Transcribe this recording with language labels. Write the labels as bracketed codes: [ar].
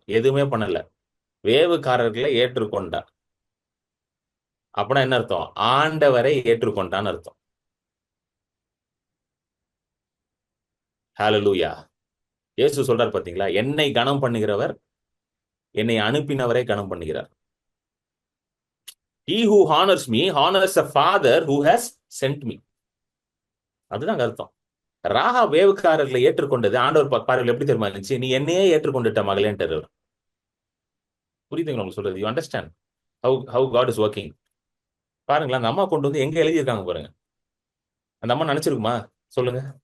[ta] எதுவுமே பண்ணல. வேவுக்காரர்களை ஏற்றுக்கொண்டா. அப்படின்னா என்ன அர்த்தம்? ஆண்டவரை ஏற்றுக்கொண்டான்னு அர்த்தம். ஹல்லேலூயா. இயேசு சொல்றார் பாத்தீங்களா, என்னை கனம் பண்ணுகிறவர் என்னை அனுப்பினவரை கனம் பண்ணுகிறார். [en] He who honors me honors the Father who has sent me. [ta] அதுதான் அர்த்தம். ராகா வேவுக்காரர்களை ஏற்றுக்கொண்டது ஆண்டவர் பார்வையில் எப்படி தெரியுமா இருந்துச்சு? நீ என்னையே ஏற்றுக்கொண்டுட்ட மகளேன்ட்டு. புரியுதுங்களா உங்களுக்கு சொல்றது? [en] You understand how God is working? [ta] பாருங்களேன், அந்த அம்மா கொண்டு வந்து எங்க எழுதியிருக்காங்க பாருங்க. அந்த அம்மா நினைச்சிருக்குமா? சொல்லுங்க.